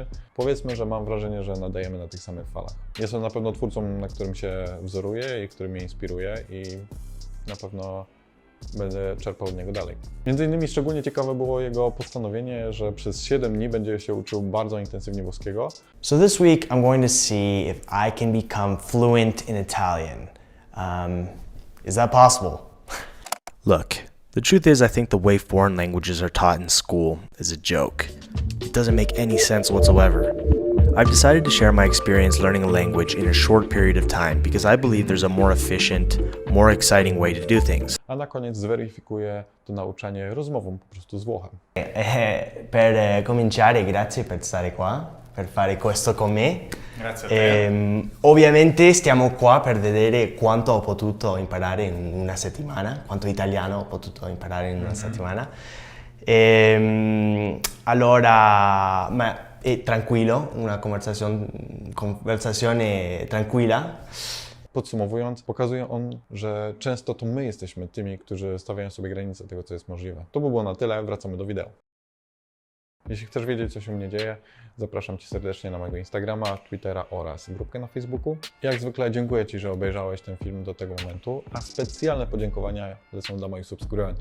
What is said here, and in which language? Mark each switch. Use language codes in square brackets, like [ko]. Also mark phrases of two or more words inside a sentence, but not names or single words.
[pl] Powiedzmy, że mam wrażenie, że nadajemy na tych samych falach. Jest on na pewno twórcą, na którym się wzoruję i który mnie inspiruje i na pewno będę czerpał od niego dalej. Między innymi szczególnie ciekawe było jego postanowienie, że przez 7 dni będzie się uczył bardzo intensywnie włoskiego. [en] So this week I'm going to see if I can become fluent in Italian. Is that possible? Look, the truth is I think the way foreign languages are taught in school is a joke. It doesn't make any sense whatsoever. I've decided to share my experience learning a language in a short period of time because I believe there's a more efficient, more exciting way to do things. [pl] A na koniec zweryfikuję to nauczanie rozmową po prostu z Włochem. [it] Per cominciare, grazie per stare qua, per fare questo con me. Grazie a te. Ovviamente stiamo qua per vedere quanto ho potuto imparare in una settimana, quanto italiano ho potuto imparare in una settimana. Allora, tranquillo, una conversazione tranquilla. [pl] Podsumowując, pokazuje on, że często to my jesteśmy tymi, którzy stawiają sobie granice tego, co jest możliwe. To by było na tyle, wracamy do wideo. Jeśli chcesz wiedzieć, co się u mnie dzieje, zapraszam Cię serdecznie na mojego Instagrama, Twittera oraz grupkę na Facebooku. Jak zwykle dziękuję Ci, że obejrzałeś ten film do tego momentu, a specjalne podziękowania lecą dla moich subskrybentów.